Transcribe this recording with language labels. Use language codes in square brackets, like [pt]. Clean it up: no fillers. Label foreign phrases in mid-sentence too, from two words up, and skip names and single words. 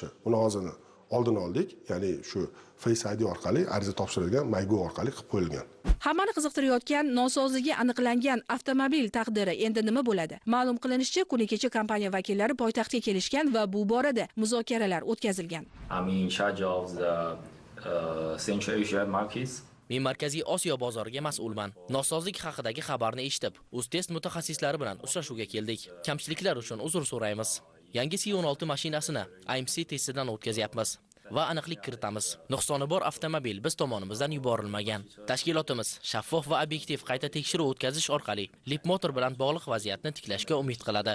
[uz] Buni hozir oldini oldik. Ya'ni shu Face ID orqali ariza topshirilgan, MyGov orqali qilib qo'yilgan. Hammani qiziqtirayotgan nosozligi aniqlangan avtomobil taqdiri endi nima bo'ladi? Ma'lum qilinishicha, kuni kecha kompaniya vakillari poytaxtga kelishgan va bu borada muzokaralar o'tkazilgan. [en] I'm in charge of the Central Asia markets. [uz] Men Markaziy Osiyo bozoriga mas'ulman. Nosozlik haqidagi xabarni eshitib, UzTest mutaxassislari bilan uchrashuvga keldik. Kamchiliklar uchun uzr so'raymiz. Yangi C16 mashinasini IMC testidan o'tkazyapmiz va aniqlik kiritamiz. Nuqsoni bor avtomobil biz tomonimizdan yuborilmagan. Tashkilotimiz shaffof va obyektiv qayta tekshiruv o'tkazish orqali Leapmotor bilan bog'liq vaziyatni tiklashga umid qiladi.